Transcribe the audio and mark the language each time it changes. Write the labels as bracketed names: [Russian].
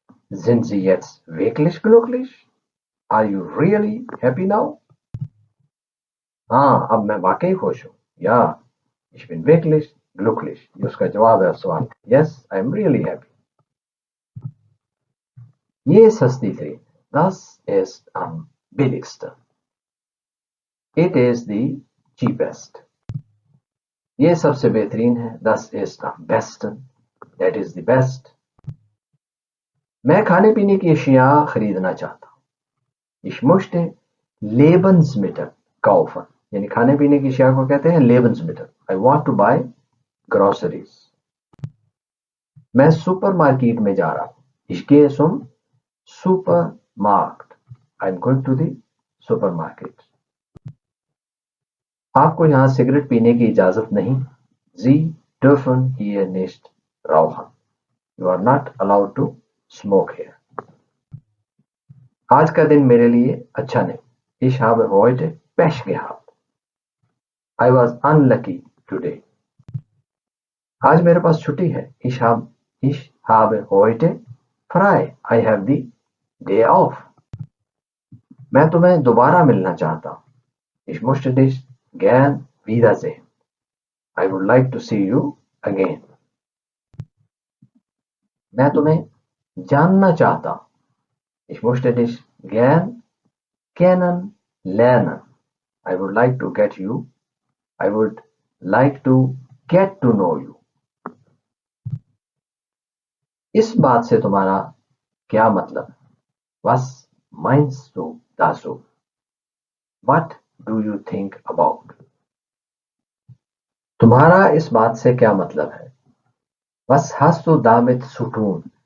[German] Sind Sie jetzt wirklich glücklich? [English] Are you really happy now? [Hindi] हाँ, अब मैं वाकई खुश हूँ. [German] Ja, ich bin wirklich glücklich. [Hindi] ये उसका जवाब है सवाल. [English] Yes, I am really happy. [Hindi] ये सस्ती थी. [German] Das ist am billigsten. [English] It is the cheapest. [Hindi] ये सबसे बेहतरीन है. [German] Das ist am besten. [English] That is the best. [Hindi] मैं खाने पीने की अशिया खरीदना चाहता हूँ. [German] Ich möchte Lebensmittel kaufen. [Hindi] यानी खाने पीने की अशिया को कहते हैं Lebensmittel. [English] I want to buy groceries. [Hindi] मैं सुपरमार्केट में जा रहा हूँ. [German] Ich gehe zum Supermarkt. [English] I'm going to the supermarket. [Hindi] आपको यहाँ सिगरेट पीने की इजाजत नहीं. [German] Sie dürfen hier nicht rauchen. [English] You are not allowed to smoke here. [Hindi] आज का दिन मेरे लिए अच्छा नहीं. [German] Ich habe heute Pech gehabt. [English] I was unlucky today. [Hindi] आज मेरे पास छुट्टी है. [German] Ich habe heute frei. [English] I have the day off. [Hindi] मैं तुम्हें दोबारा मिलना चाहता हूँ. [German] Ich möchte dich gern wiedersehen. [English] I would like to see you again. [Hindi] मैं तुम्हें जानना चाहता हूँ. [German] Ich möchte dich gern kennenlernen. [English] I would like to get you I would like to get to know you. [Hindi] इस बात से तुम्हारा क्या मतलब है? [German] Was meinst du dazu? [English] What do you think about? [Hindi] तुम्हारा इस बात से क्या मतलब है? [German] Was hast du damit zu tun?